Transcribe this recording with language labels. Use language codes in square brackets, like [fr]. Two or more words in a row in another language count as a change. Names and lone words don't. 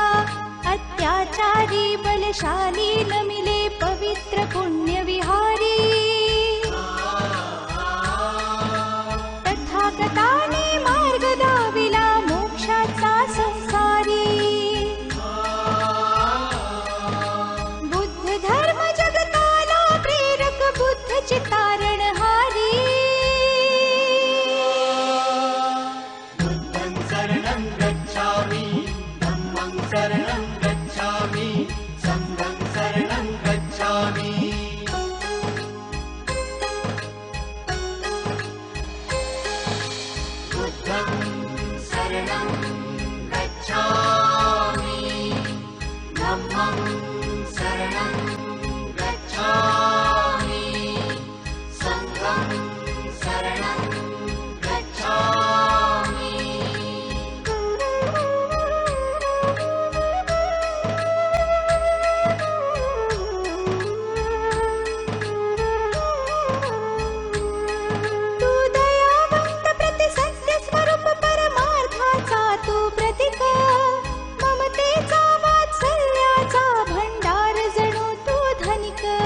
[mr] अत्याचारी बलशाली नमिले पवित्र पुण्य विहारी, तथागताने मार्ग दाविला मोक्षाचा संसारी. बुद्ध धर्म जगताला प्रेरक बुद्ध चितारणहारी. [pi] Buddham saranam gacchami, Dhammam saranam gacchami, Sangham saranam gacchami. Buddham saranam gacchami, Dhammam saranam gacchami, Sangham saranam gacchami. [mr] तू दयावंत प्रतिसत्य स्वरूप परमार्थाचा तू प्रतीक, ममतेचा वात्सल्याचा भंडार जणू तू धनिक.